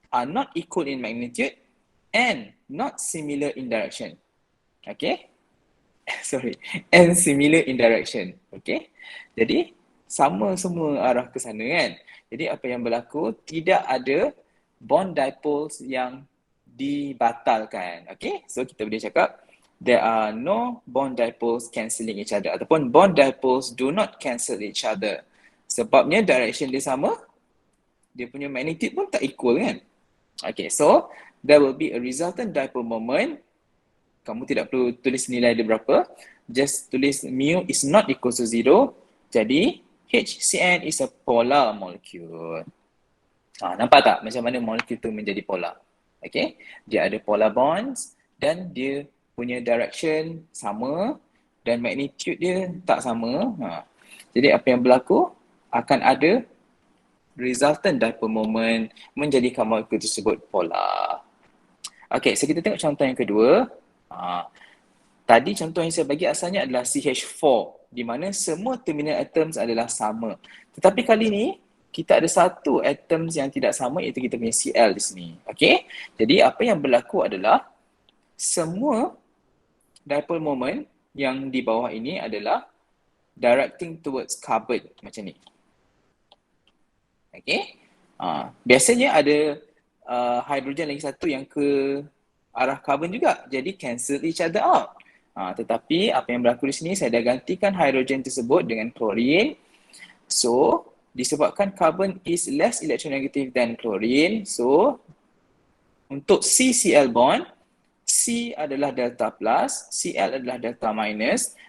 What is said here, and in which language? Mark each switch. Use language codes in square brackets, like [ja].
[en] are not equal in magnitude and not similar in direction. Okay? Sorry, and similar in direction. [ms] Okay? Jadi, sama semua arah ke sana kan? Jadi, apa yang berlaku? Tidak ada bond dipoles yang dibatalkan. [en] Okay? So, [ms] kita boleh cakap, [en] there are no bond dipoles cancelling each other. [ms] Ataupun [en] bond dipoles do not cancel each other. [ms] Sebabnya direction dia sama, dia punya magnitude pun tak equal kan? [en] Okay, so there will be a resultant dipole moment. [ms] Kamu tidak perlu tulis nilai dia berapa. [en] Just tulis mu is not equal to 0. Jadi HCN is a polar molecule. [ms] Nampak tak macam mana molekul tu menjadi polar? Okay, dia ada polar bonds dan dia punya direction sama dan magnitude dia tak sama. Jadi apa yang berlaku? Akan ada resultant dipole moment menjadikan molekul tersebut polar. Okay, so kita tengok contoh yang kedua. Tadi contoh yang saya bagi asalnya adalah CH4 di mana semua terminal atoms adalah sama. Tetapi kali ni kita ada satu atoms yang tidak sama iaitu kita punya Cl di sini. Okay, jadi apa yang berlaku adalah semua dipole moment yang di bawah ini adalah [en] directing towards carbon [ms] macam ni. Okay, biasanya ada hidrogen lagi satu yang ke arah carbon juga. Jadi [en] cancel each other out. [ms] Tetapi apa yang berlaku di sini, saya dah gantikan hidrogen tersebut dengan chlorine. [en] So, disebabkan carbon is less electronegative than chlorine. [ms] So, untuk CCl bond, C adalah delta plus, Cl adalah delta minus.